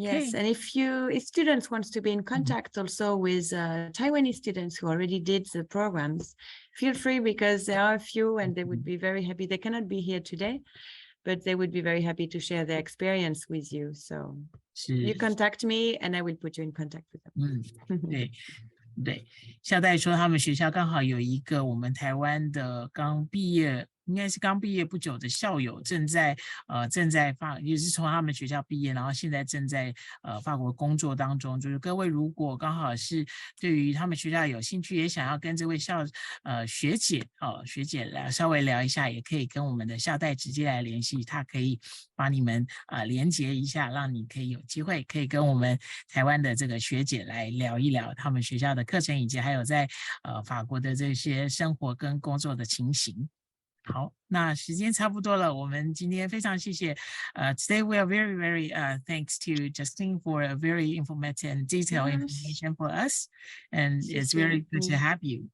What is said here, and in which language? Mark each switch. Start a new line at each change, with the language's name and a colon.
English: Yes, and if students want to be in contact also with Taiwanese students who already did the programs, feel free, because there are a few and they would be very happy. They cannot be here today, but they would be very happy to share their experience with you. So you contact me and I will put you in contact with them.
Chinese: 对，校代说他们学校刚好有一个我们台湾的刚毕业，应该是刚毕业不久的校友正在也是从他们学校毕业，然后现在正在法国工作当中。就是各位如果刚好是对于他们学校有兴趣，也想要跟这位学姐来稍微聊一下，也可以跟我们的校代直接来联系，他可以帮你们连接一下，让你可以有机会可以跟我们台湾的这个学姐来聊一聊他们学校的课程，以及还有在法国的这些生活跟工作的情形。好，那时间差不多了，我们今天非常谢谢。
English: Today we are very, very thanks to Justine for a very informative and detailed information for us, and it's very good to have you.